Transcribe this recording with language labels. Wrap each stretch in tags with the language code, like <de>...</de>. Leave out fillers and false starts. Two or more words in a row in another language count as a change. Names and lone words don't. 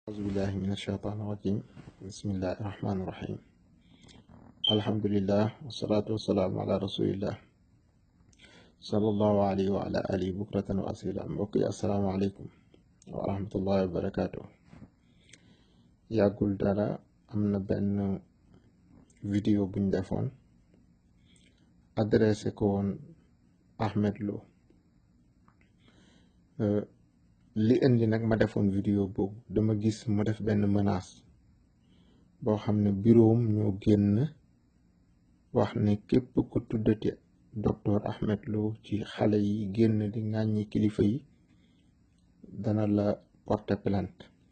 <ar>أعوذ بالله من الشيطان الرجيم بسم الله الرحمن الرحيم الحمد لله والصلاة والسلام على رسول الله صلى الله عليه وعلى آله بكرة وأصيلا mbokk السلام عليكم ورحمة الله وبركاته</ar> <wo>yàggul dara am na benn vidéo buñ defoon adressé ko woon</wo> <ar>Ahmed Lo</ar> <wo>li indi nag ma defoon vidéo boobu dama gis mu def benn menace boo xam ne bureau ñoo génn wax ne képp ku tuddati docteur Ahmed Lo ci xale yi génn di ŋàññi kilifa yi dana la</wo> <fr>porter plainte</fr>